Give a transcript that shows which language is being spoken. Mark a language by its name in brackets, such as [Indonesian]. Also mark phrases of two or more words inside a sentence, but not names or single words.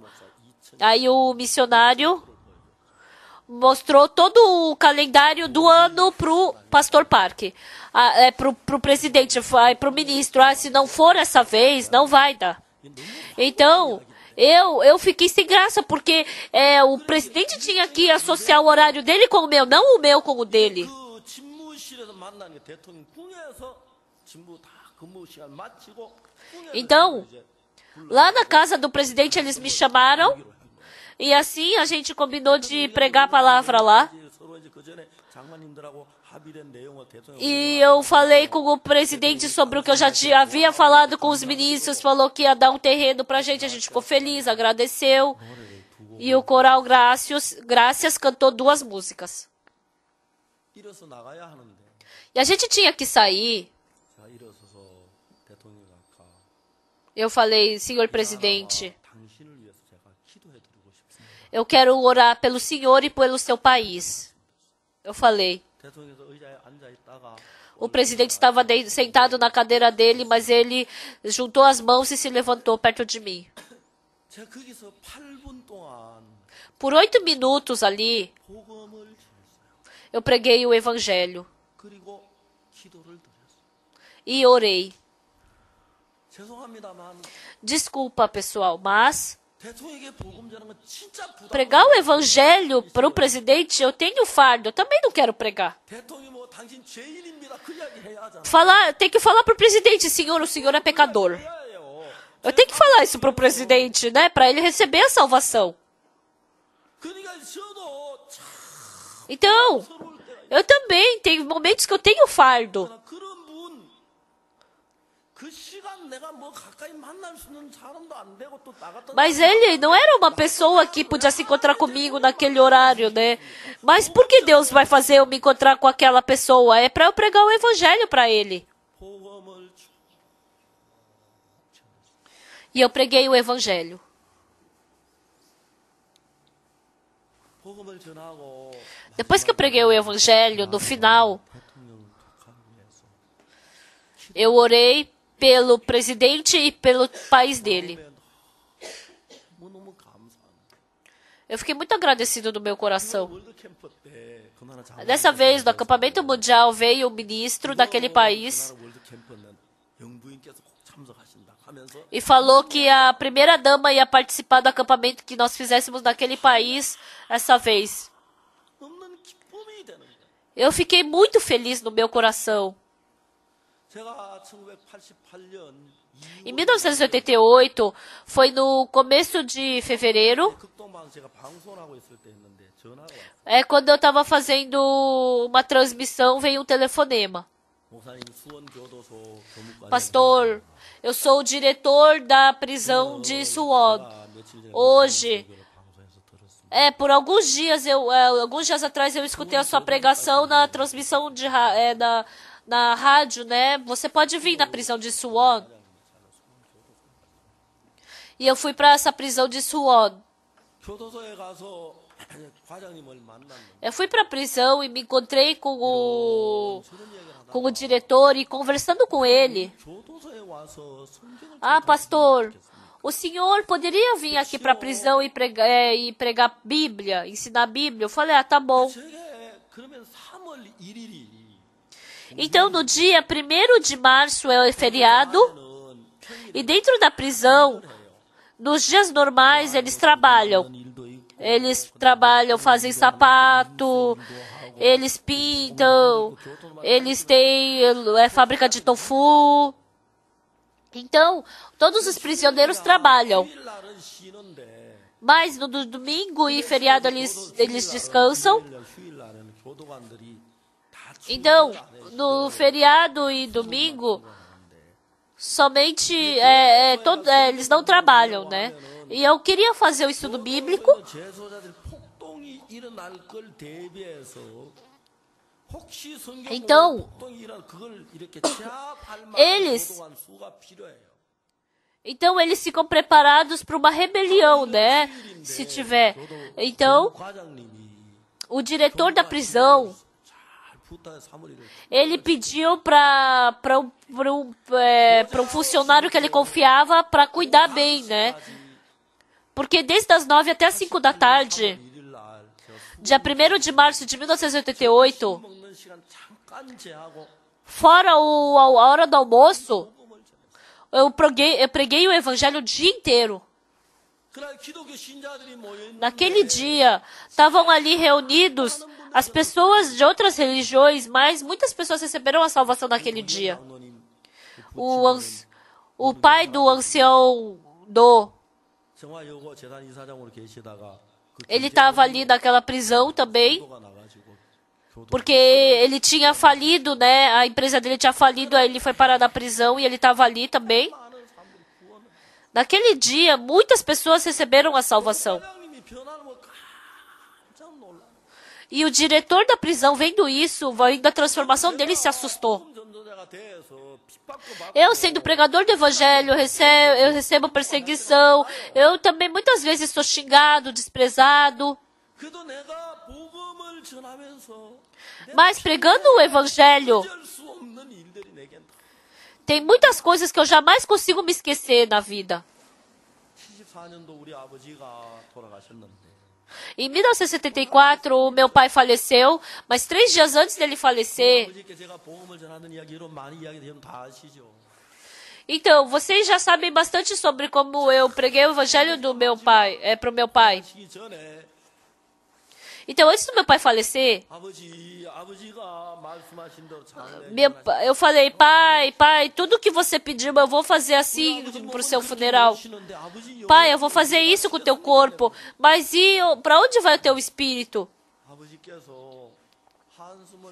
[Portuguese] Aí o missionário mostrou todo o calendário do ano pro pastor Park, pro presidente, pro ministro: se não for essa vez, não vai dar. Então, eu fiquei sem graça, porque o presidente tinha que associar o horário dele com o meu, não o meu com o dele. [Korean] 그 집무실에서 만난 게 대통령 궁에서 집무 다 근무 시간 마치고 궁에서 [Portuguese] Então, [Korean] 이제 [Portuguese] lá na casa do presidente eles me chamaram e assim a gente combinou de pregar a palavra lá. [Korean] 이제 서로 이제 그 전에 장관님들하고 합의된 내용을 대통령 [Portuguese] E eu falei com o presidente sobre o que eu já havia falado com os ministros, falou que ia dar um terreno pra gente, a gente ficou feliz, agradeceu. E o coral Gracias cantou 2 músicas. [Korean] 일어서 나가야 하는데 [Portuguese] E a gente tinha que sair. [Korean] 제가 일어서서 대통령 아까 [Portuguese] Eu falei, senhor presidente, [Korean] 당신을 위해서 제가 기도해 드리고 싶습니다. [Portuguese] eu quero orar pelo senhor e pelo seu país. Eu falei. [Korean] 대통령께서 의자에 앉아 있다가 [Portuguese] O presidente estava sentado na cadeira dele, mas ele juntou as mãos e se levantou perto de mim. [Korean] 제가 거기서 8분 동안 [Portuguese] Por 8 minutos ali, [Korean] 복음을 전했어요. [Portuguese] eu preguei o evangelho [Korean] 그리고 기도를 드렸어요. [Portuguese] e orei. [Korean] 죄송합니다만 [Portuguese] Desculpa, pessoal, mas [Korean] 대통령에게 복음 전하는 건 진짜 부담. [Portuguese] pregar o evangelho para o presidente, eu tenho fardo, eu também não quero pregar. [Korean] 대통령이 뭐 당신 죄인입니다. 그 이야기 해야 하잖아. [Portuguese] Tem que falar para o presidente, senhor, o senhor é pecador. [Korean] 해야 해요. [Portuguese] Eu tenho que falar isso para o presidente, né, para ele receber a salvação. [Korean] 그러니까 저도 참 [Portuguese] Então, [Korean] 서러울 때가 [Portuguese] eu também tenho momentos que eu tenho fardo. [Korean] 있잖아. 그런 분, 그 시간 내가 뭐 가까이 만날 수 있는 사람도 안 되고 또 나갔다. [Portuguese] Mas ele não era uma pessoa que podia se encontrar comigo naquele horário, né? Mas por que Deus vai fazer eu me encontrar com aquela pessoa? É para eu pregar o evangelho para ele. [Korean] 복음을 [Portuguese] E eu preguei o evangelho. [Korean] 복음을 전하고 [Portuguese] Depois que eu preguei o evangelho, no final, [Korean] 대통령 각하를 위해서 [Portuguese] eu orei pelo presidente e pelo país dele. [Korean] 너무 감사한. [Portuguese] Eu fiquei muito agradecido no meu coração. [Korean] 월드 캠프 때 그 나라 장 [Portuguese] Dessa vez, no acampamento mundial, veio o ministro daquele país [Korean] 그 나라 월드 캠프는 영부인께서 꼭 참석하신다 하면서 [Portuguese] e falou que a primeira dama ia participar do acampamento que nós fizéssemos naquele país essa vez. [Korean] 없는 기쁨이 되는 거예요. [Portuguese] Eu fiquei muito feliz no meu coração. [Korean] 제가 1988년 [Portuguese] Em 1988, foi no começo de fevereiro, [Korean] 극동방 제가 방송하고 있을 때 했는데 전화가 왔어요. [Portuguese] quando eu estava fazendo uma transmissão, veio um telefonema. [Korean] 목사님 수원교도소 교무관 [Portuguese] Pastor, eu sou o diretor da prisão de Suwon. Hoje, [Korean] 방송에서 들었습니다. [Portuguese] por alguns dias atrás eu escutei a sua pregação na transmissão na rádio, né? Você pode vir na prisão de Suwon. E eu fui para essa prisão de Suwon. [Korean] 교도소에 가서 과장님을 만났는데 [Portuguese] Eu fui para a prisão e me encontrei com [Korean] 저런 이야기를 하다가 [Portuguese] o diretor e conversando com ele. [Korean] 교도소에 와서 성경을 [Portuguese] Ah, pastor, o senhor poderia vir aqui para a prisão e pregar Bíblia, ensinar Bíblia? Eu falei, tá bom. [Korean] 저게 그러면 3월 1일이 [Portuguese] Então, no dia 1º de março é feriado e dentro da prisão, nos dias normais, eles trabalham. Eles trabalham, fazem sapato, eles pintam, eles têm fábrica de tofu. Então, todos os prisioneiros trabalham. [Korean] 주일 날은 쉬는데 [Portuguese] Mas no domingo e feriado eles descansam. [Korean] 휴일 날에는 교도관들이 다 [Portuguese] Então, no feriado e domingo, somente eles não trabalham, né? E eu queria fazer o estudo bíblico. [Korean] 재소자들 폭동이 일어날 걸 대비해서 혹시 성경 [Portuguese] Então, [Korean] 폭동이 일어날 그걸 이렇게 제압할 만한 [Portuguese] eles- [Korean] 교도관 수가 필요해요. [Portuguese] Então eles ficam preparados para uma rebelião, né? Se tiver. Então, [Korean] 과장님이 [Portuguese] o diretor da prisão, [Korean] 잘 부탁해 3월 1일 [Portuguese] ele pediu para um funcionário que ele confiava para cuidar bem, né? Porque desde as 9 até as 5 da tarde, [Korean] 1일 날 제가 [Portuguese] dia 1º de março de 1988, [Korean] 먹는 시간 잠깐 제하고 [Portuguese] fora a hora do almoço, eu preguei o evangelho o dia inteiro. [Korean] 그날 기독교 신자들이 모여 있는 [Portuguese] Naquele dia, estavam ali reunidos as pessoas de outras religiões, mas muitas pessoas receberam a salvação naquele dia. [Korean] 장로님, [Portuguese] O pai do ancião Do, [Korean] 정화여고 재단 이사장으로 계시다가 그 [Portuguese] ele estava ali naquela prisão também, [Korean] 교도가 나가지고 교도 [Portuguese] porque ele tinha falido, né? A empresa dele tinha falido, aí ele foi parar na prisão e ele estava ali também. [Korean] 많은 사람들이 구원을 [Portuguese] Naquele dia, muitas pessoas receberam a salvação. [Korean] 사장님이 변하는 거 깜짝 놀라. [Portuguese] E o diretor da prisão, vendo isso, vendo a transformação dele, se assustou. [Korean] 전도자가 돼서 핍박도 받고 [Portuguese] Eu, sendo pregador do evangelho, eu recebo perseguição. Eu também muitas vezes sou xingado, desprezado. [Korean] 그래도 내가 복음을 전하면서 [Portuguese] Mas pregando o evangelho, [Korean] 잊을 수 없는 일들이 내겐 [Portuguese] tem muitas coisas que eu jamais consigo me esquecer na vida. [Korean] 74년도 우리 아버지가 돌아가셨는데 [Portuguese] Em 1974, o meu pai faleceu, mas 3 dias antes dele falecer. [Korean] 아버지께 제가 복음을 전하는 이야기로 많이 이야기되면 다 아시죠? [Portuguese] Então, vocês já sabem bastante sobre como eu preguei o evangelho do meu pai, para o meu pai. [Korean] 하시기 전에 [Portuguese] Então, antes do meu pai falecer, [Korean] 아버지가 말씀하신 대로 잘 [Portuguese] eu falei, pai, tudo que você pediu, eu vou fazer assim para o seu funeral. [Korean] 하시는데 아버지 [Portuguese] Pai, eu vou fazer isso com o teu corpo, mas e para onde vai o teu espírito? [Korean] 아버지께서 한숨을